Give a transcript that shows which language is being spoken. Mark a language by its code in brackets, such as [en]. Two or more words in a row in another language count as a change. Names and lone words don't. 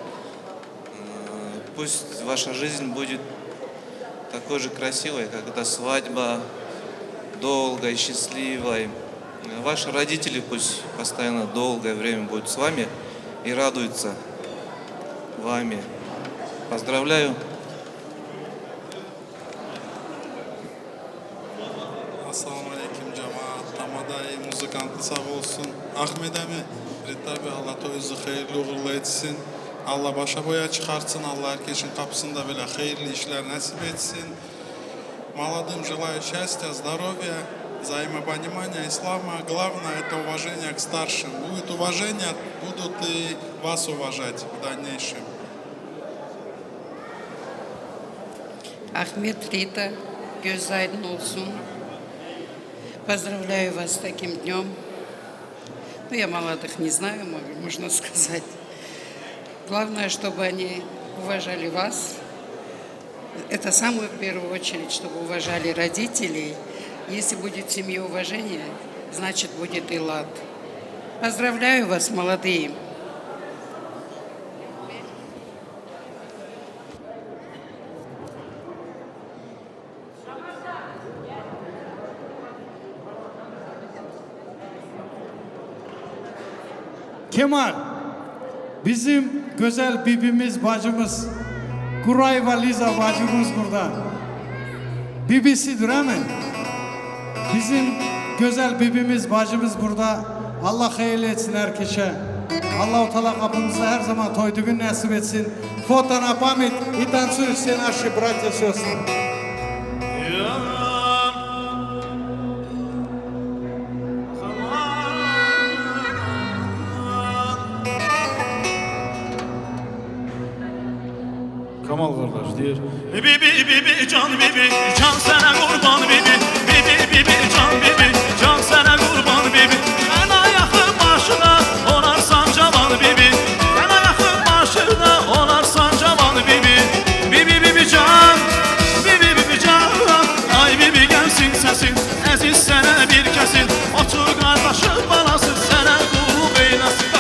[ru] Пусть ваша жизнь будет такой же красивой, как эта свадьба, долгой, счастливой. Ваши родители пусть постоянно долгое время будут с вами и радуются вами. Поздравляю. [ar] السلام عليكم cemaat. [tr] Tamadayı muzikantı sağ olsun. Ahmet abi, Rita abi Allah toyunuzu hayırlı uğurlu etsin. Allah başa boya çıkartsın. Allah herkesin kapısında böyle hayırlı işler nasip etsin. [ru] Молодым желаю счастья, здоровья, взаимопонимания, ислама. Главное это уважение к старшим. Будет уважение, будут и вас уважать в дальнейшем. Ахмед, Рита, [tr] göz aydın olsun. [ru] Поздравляю вас с таким днем. Ну, я молодых не знаю, можно сказать. Главное, чтобы они уважали вас. Это самое в первую очередь, чтобы уважали родителей. Если будет в семье уважение, значит будет и лад. Поздравляю вас, молодые. [tr] Kemal, bizim güzel bibimiz, bacımız, Kurayva Liza bacımız burada. Bibisidir değil mi? Bizim güzel bibimiz, bacımız burada. Allah hayırlı etsin herkese. Allah-u Teala kapımıza her zaman toyduğun nasip etsin. [ru] Foto na pamять и танцуют все наши братья и сестры. [tr] Kamal kardeş diyor. [az] Bibi can bibi can sana kurban bibi bibi can bibi can sana kurban bibi ben ayakım başına onarsan cavan bibi ben ayakım başına onarsan cavan bibi bibi can bibi can ay bibi gelsin sesin əziz sənə bir kəsin otur qardaşım balası sənə qulluq eyləsin.